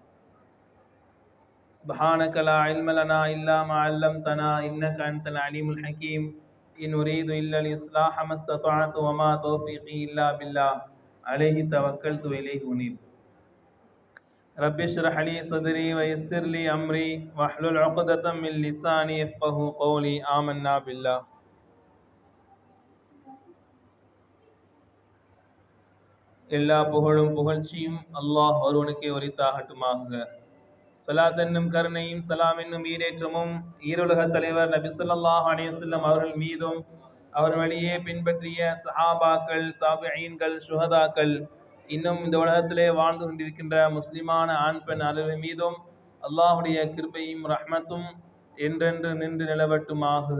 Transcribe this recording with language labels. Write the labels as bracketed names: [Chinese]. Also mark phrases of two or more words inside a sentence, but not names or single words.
[Arabic] سبحانك لا علم لنا إلا ما علمتنا إنك أنت العليم الحكيم إن أريد إلا الإصلاح ما استطعت وما توفيقي إلا بالله عليه توكلت وإليه أنيب رب اشرح لي صدري ويسر لي أمري واحلل عقدة من لساني يفقهوا قولي آمنا بالله. [Tamil] எல்லா புகழும் புகழ்ச்சியும் அல்லாஹ் ஒருவனுக்கே உரித்தாகட்டுமாக. ஸலாத் என்னும் கருணையும் சலாம் என்னும் ஈரேற்றமும் ஈருலக தலைவர் நபி [Arabic] صلى الله عليه وسلم [Tamil] அவர்கள் மீதும் அவர் வழியே பின்பற்றிய சஹாபாக்கள், தாபிஈன்கள், சுஹதாக்கள், இன்னும் இந்த உலகத்திலே வாழ்ந்து கொண்டிருக்கின்ற முஸ்லிமான ஆண் பெண் அனைவரின் மீதும் அல்லாஹுடைய கிருபையும் ரஹ்மத்தும் என்றென்று நின்று நிலவட்டுமாக.